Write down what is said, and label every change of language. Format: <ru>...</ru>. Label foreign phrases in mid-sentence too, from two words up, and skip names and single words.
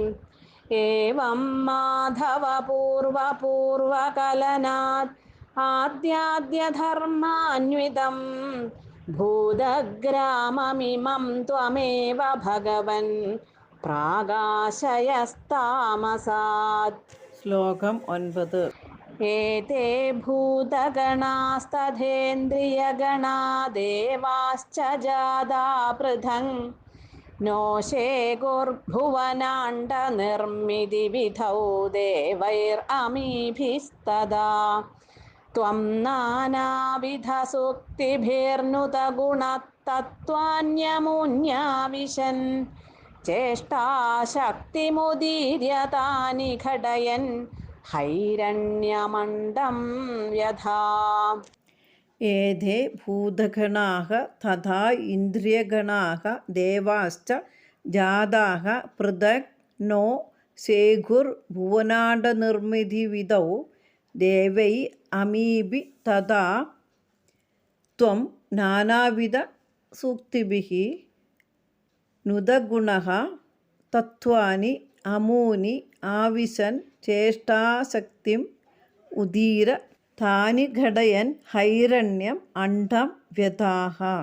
<sa>ഏവം മാധവ പൂർവപൂർവകലനാത് ആദ്യാദ്യധർമാന്വിതം ഭൂതഗ്രാമമിമം ത്വമേവ ഭഗവൻ പ്രാകാശയസ്താമസാത്.</sa> <ml>ശ്ലോകം 9.</ml> <sa>एते भूतगणास्तथेन्द्रियगणा देवाश्च जादा पृथङ् नो शेकुर्भुवनाण्डनिर्मितिविधौ देवैरमीभिस्तदा त्वं नानाविधसूक्तिभिर्नुतगुणतत्त्वान्यमुन्याविशन् चेष्टाशक्तिमुदीर्य तानि घटयन् हैरण्यमण्डं व्यथा ഏതേ ഭൂതഗണാഃ തഥാ ഇന്ദ്രിയഗണാഃ ദേവാശ്ച ജാതാഃ പൃഥക് നോ ശേഖുർഭുവനാണ്ഡനിർമിതിവിധൗ ദേവൈ അമീഭി തഥാ ത്വം നാനാവിധസൂക്തിഭിः നുതഗുണഃ തത്വാനി അമൂനി ആവിശൻ ചേഷ്ടാശക്തിം ഉദീര താനി ഘടയൻ ഹൈരണ്യം അണ്ഡം വ്യഥാഃ.</sa>